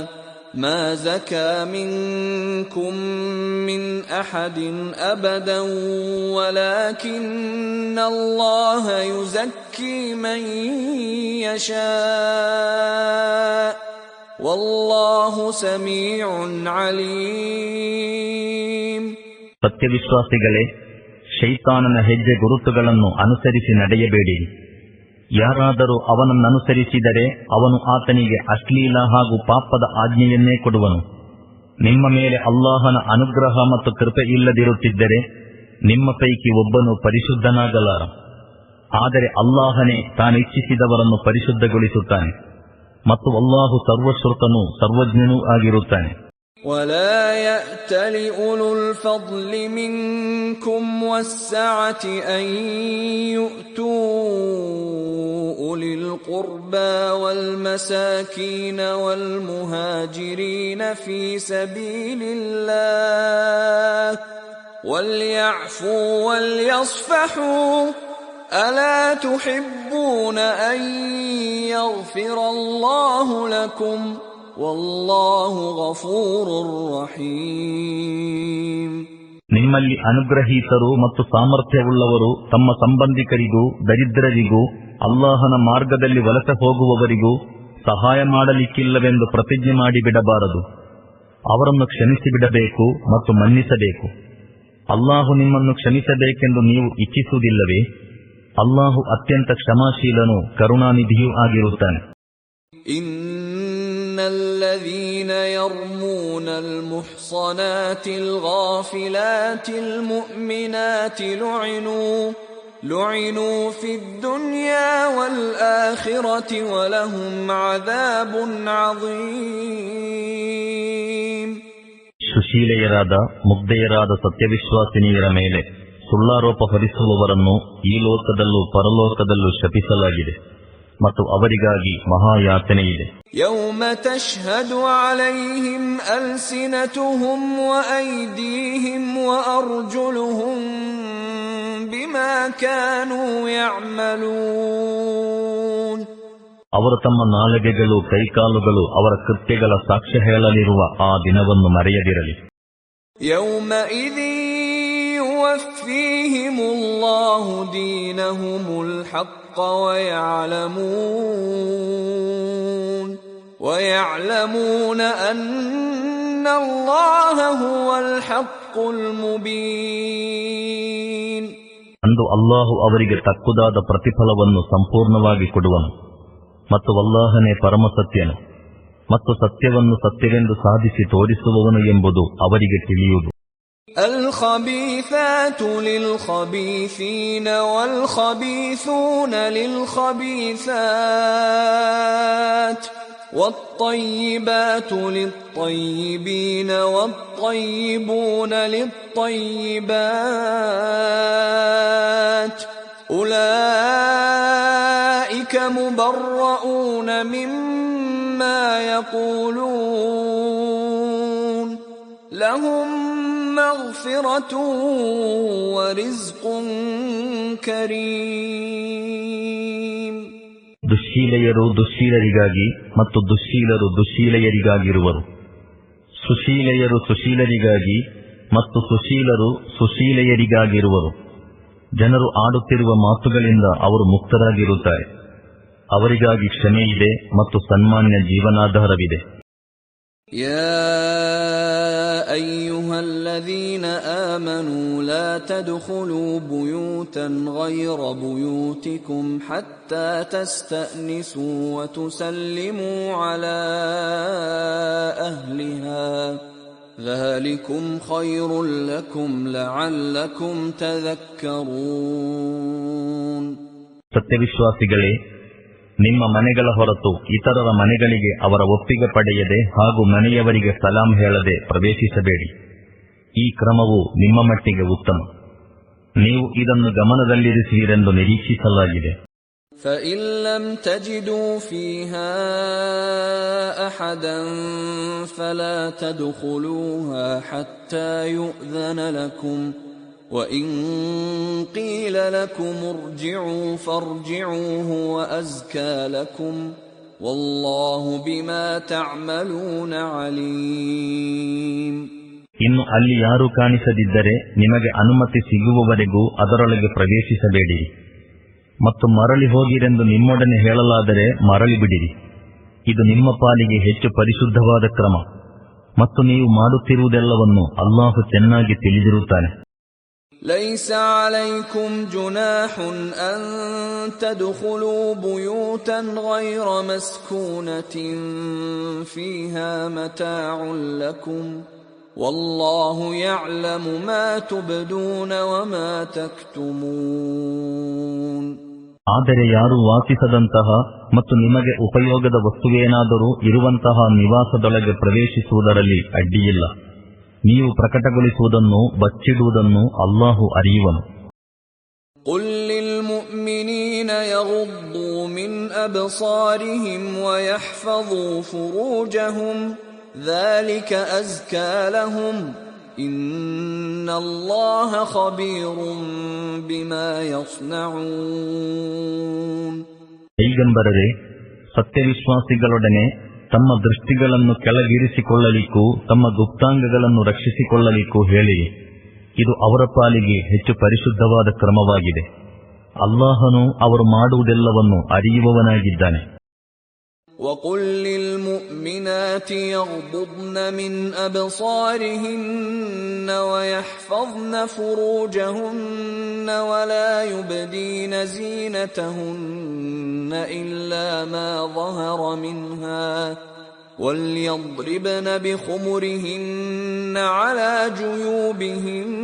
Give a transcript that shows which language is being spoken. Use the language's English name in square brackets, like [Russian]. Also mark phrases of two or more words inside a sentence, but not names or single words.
[Arabic] ولكن الله يزكي من يشاء والله سميع عليم. [Kannada] ಸತ್ಯವಿಶ್ವಾಸಿಗಳೇ, ಶೈತಾನನ ಹೆಜ್ಜೆ ಗುರುತುಗಳನ್ನು ಅನುಸರಿಸಿ ನಡೆಯಬೇಡಿರಿ. ಯಾರಾದರೂ ಅವನನ್ನನುಸರಿಸಿದರೆ ಅವನು ಆತನಿಗೆ ಅಶ್ಲೀಲ ಹಾಗೂ ಪಾಪದ ಆಜ್ಞೆಯನ್ನೇ ಕೊಡುವನು. ನಿಮ್ಮ ಮೇಲೆ ಅಲ್ಲಾಹನ ಅನುಗ್ರಹ ಮತ್ತು ಕೃಪೆ ಇಲ್ಲದಿರುತ್ತಿದ್ದರೆ ನಿಮ್ಮ ಪೈಕಿ ಒಬ್ಬನು ಪರಿಶುದ್ಧನಾಗಲಾರ. ಆದರೆ ಅಲ್ಲಾಹನೇ ತಾನಿಚ್ಛಿಸಿದವರನ್ನು ಪರಿಶುದ್ಧಗೊಳಿಸುತ್ತಾನೆ ಮತ್ತು ಅಲ್ಲಾಹು ಸರ್ವಶ್ರುತನೂ ಸರ್ವಜ್ಞನೂ ಆಗಿರುತ್ತಾನೆ. [Arabic] ولا يأتل أولو الفضل منكم والسعة أن يؤتوا أولي القربى والمساكين والمهاجرين في سبيل الله وليعفوا وليصفحوا ألا تحبون أن يغفر الله لكم والله غفور رحيم. [Kannada] ನಿಮ್ಮಲ್ಲಿ ಅನುಗ್ರಹೀತರು ಮತ್ತು ಸಾಮರ್ಥ್ಯವುಳ್ಳವರು ತಮ್ಮ ಸಂಬಂಧಿಕರಿಗೂ ದರಿದ್ರರಿಗೂ ಅಲ್ಲಾಹನ ಮಾರ್ಗದಲ್ಲಿ ವಲಸೆ ಹೋಗುವವರಿಗೂ ಸಹಾಯ ಮಾಡಲಿಕ್ಕಿಲ್ಲವೆಂದು ಪ್ರತಿಜ್ಞೆ ಮಾಡಿಬಿಡಬಾರದು. ಅವರನ್ನು ಕ್ಷಮಿಸಿಬಿಡಬೇಕು ಮತ್ತು ಮನ್ನಿಸಬೇಕು. ಅಲ್ಲಾಹು ನಿಮ್ಮನ್ನು ಕ್ಷಮಿಸಬೇಕೆಂದು ನೀವು ಇಚ್ಛಿಸುವುದಿಲ್ಲವೇ? ಅಲ್ಲಾಹು ಅತ್ಯಂತ ಕ್ಷಮಾಶೀಲನೂ ಕರುಣಾನಿಧಿಯೂ ಆಗಿರುತ್ತಾನೆ. [Arabic] إن الذين يرمون المحصنات الغافلات المؤمنات لعنوا في الدنيا والآخرة ولهم عذاب عظيم. [Kannada] ಸುಶೀಲೆಯರಾದ ಮುಗ್ಧೆಯರಾದ ಸತ್ಯವಿಶ್ವಾಸಿನಿಯರ ಮೇಲೆ ಸುಳ್ಳಾರೋಪ ಹೊರಿಸುವವರನ್ನು ಈ ಲೋಕದಲ್ಲೂ ಪರಲೋಕದಲ್ಲೂ ಶಪಿಸಲಾಗಿದೆ ಮತ್ತು ಅವರಿಗಾಗಿ ಮಹಾಯಾತನೆಯಿದೆ. [Arabic] يوم تشهد عليهم ألسنتهم وأيديهم وأرجلهم بما كانوا يعملون. [Kannada] ಅವರು ತಮ್ಮ ನಾಲಿಗೆಗಳು ಕೈಕಾಲುಗಳು ಅವರ ಕೃತ್ಯಗಳ ಸಾಕ್ಷ್ಯ ಹೇಳಲಿರುವ ಆ ದಿನವನ್ನು ಮರೆಯದಿರಲಿ. [Arabic] يومئذ يوفيهم الله دينهم الحق ويعلمون أن الله هو الحق المبين. [Kannada] ಅಂದು ಅಲ್ಲಾಹು ಅವರಿಗೆ ತಕ್ಕುದಾದ ಪ್ರತಿಫಲವನ್ನು ಸಂಪೂರ್ಣವಾಗಿ ಕೊಡುವನು ಮತ್ತು ಅಲ್ಲಾಹನೇ ಪರಮಸತ್ಯನು ಮತ್ತು ಸತ್ಯವನ್ನು ಸತ್ಯವೆಂದು ಸಾಧಿಸಿ ತೋರಿಸುವವನು ಎಂಬುದು ಅವರಿಗೆ ತಿಳಿಯುವುದು. [Arabic] الخبيثات للخبيثين والخبيثون للخبيثات والطيبات للطيبين والطيبون للطيبات أولئك مبرؤون مما يقولون لهم مغفرة ورزق كريم. [Kannada] ದುಶ್ಶೀಲೆಯರು ದುಶ್ಶೀಲರಿಗಾಗಿ ಮತ್ತು ದುಶ್ಶೀಲರು ದುಶ್ಶೀಲೆಯರಿಗಾಗಿರುವರು. ಸುಶೀಲೆಯರು ಸುಶೀಲರಿಗಾಗಿ ಮತ್ತು ಸುಶೀಲರು ಸುಶೀಲೆಯರಿಗಾಗಿರುವರು. ಜನರು ಆಡುತ್ತಿರುವ ಮಾತುಗಳಿಂದ ಅವರು ಮುಕ್ತರಾಗಿರುತ್ತಾರೆ. ಅವರಿಗಾಗಿ ಕ್ಷಮೆಯಿದೆ ಮತ್ತು ಸನ್ಮಾನ್ಯ ಜೀವನಾಧಾರವಿದೆ. [Arabic] يا أيها الذين آمنوا لا تدخلوا بيوتا غير بيوتكم حتى تستأنسوا وتسلموا على أهلها ذلكم خير لكم لعلكم تذكرون. [Kannada] ಸತ್ಯವಿಶ್ವಾಸಿಗಳೇ, ನಿಮ್ಮ ಮನೆಗಳ ಹೊರತು ಇತರರ ಮನೆಗಳಿಗೆ ಅವರ ಒಪ್ಪಿಗೆ ಪಡೆಯದೆ ಹಾಗೂ ಮನೆಯವರಿಗೆ ಸಲಾಂ ಹೇಳದೆ ಪ್ರವೇಶಿಸಬೇಡಿ. ಈ ಕ್ರಮವು ನಿಮ್ಮ ಮಟ್ಟಿಗೆ ಉತ್ತಮ. ನೀವು ಇದನ್ನು ಗಮನದಲ್ಲಿರಿಸುವಿರೆಂದು ನಿರೀಕ್ಷಿಸಲಾಗಿದೆ. [Arabic] فإن لم تجدوا فيها أحدا فلا تدخلوها حتى يؤذن لكم وَإِن قِيلَ لَكُمُ ارْجِعُوا فَارْجِعُوا هُوَ أَزْكَى لَكُمْ وَاللَّهُ بِمَا تَعْمَلُونَ عَلِيمٌ. [Kannada] ಇನ್ನು ಅಲ್ಲಿ ಯಾರೂ ಕಾಣಿಸದಿದ್ದರೆ ನಿಮಗೆ ಅನುಮತಿ ಸಿಗುವವರೆಗೂ ಅದರೊಳಗೆ ಪ್ರವೇಶಿಸಬೇಡಿರಿ. ಮತ್ತು ಮರಳಿ ಹೋಗಿರೆಂದು ನಿಮ್ಮೊಡನೆ ಹೇಳಲಾದರೆ ಮರಳಿ ಬಿಡಿರಿ. ಇದು ನಿಮ್ಮ ಪಾಲಿಗೆ ಹೆಚ್ಚು ಪರಿಶುದ್ಧವಾದ ಕ್ರಮ. ಮತ್ತು ನೀವು ಮಾಡುತ್ತಿರುವುದೆಲ್ಲವನ್ನು ಅಲ್ಲಾಹು ಚೆನ್ನಾಗಿ ತಿಳಿದಿರುತ್ತಾನೆ. [Arabic] ليس عليكم جناح أن تدخلوا بيوتا غير مسكونة فيها متاع لكم والله يعلم ما تبدون وما تكتمون. [Kannada] ಆದರೆ ಯಾರು ವಾಸಿಸದಂತಹ ಮತ್ತು ನಿಮಗೆ ಉಪಯೋಗದ ವಸ್ತುವೇನಾದರೂ ಇರುವಂತಹ ನಿವಾಸದೊಳಗೆ ಪ್ರವೇಶಿಸುವುದರಲ್ಲಿ ಅಡ್ಡಿಯಿಲ್ಲ. ನೀವು ಪ್ರಕಟಗೊಳಿಸುವುದನ್ನು ಬಚ್ಚಿಡುವುದನ್ನು ಅಲ್ಲಾಹು ಅರಿಯುವನು. [Arabic] قل للمؤمنين يغضوا من أبصارهم ويحفظوا فروجهم ذلك أزكى لهم إن الله خبير بما يصنعون. [Kannada] ಹೀಗೆಂಬರದೆ ಸತ್ಯವಿಶ್ವಾಸಿಗಳೊಡನೆ ತಮ್ಮ ದೃಷ್ಟಿಗಳನ್ನು ಕೆಳಗಿರಿಸಿಕೊಳ್ಳಲಿಕ್ಕೂ ತಮ್ಮ ಗುಪ್ತಾಂಗಗಳನ್ನು ರಕ್ಷಿಸಿಕೊಳ್ಳಲಿಕ್ಕೂ ಹೇಳಿರಿ. ಇದು ಅವರ ಪಾಲಿಗೆ ಹೆಚ್ಚು ಪರಿಶುದ್ಧವಾದ ಕ್ರಮವಾಗಿದೆ. ಅಲ್ಲಾಹನು ಅವರು ಮಾಡುವುದೆಲ್ಲವನ್ನು ಅರಿಯುವವನಾಗಿದ್ದಾನೆ. [Arabic] وَقُلْ لِلْمُؤْمِنَاتِ يَغْضُضْنَ مِنْ أَبْصَارِهِنَّ وَيَحْفَظْنَ فُرُوجَهُنَّ وَلَا يُبْدِينَ زِينَتَهُنَّ إِلَّا مَا ظَهَرَ مِنْهَا وَلْيَضْرِبْنَ بِخُمُرِهِنَّ عَلَى جُيُوبِهِنَّ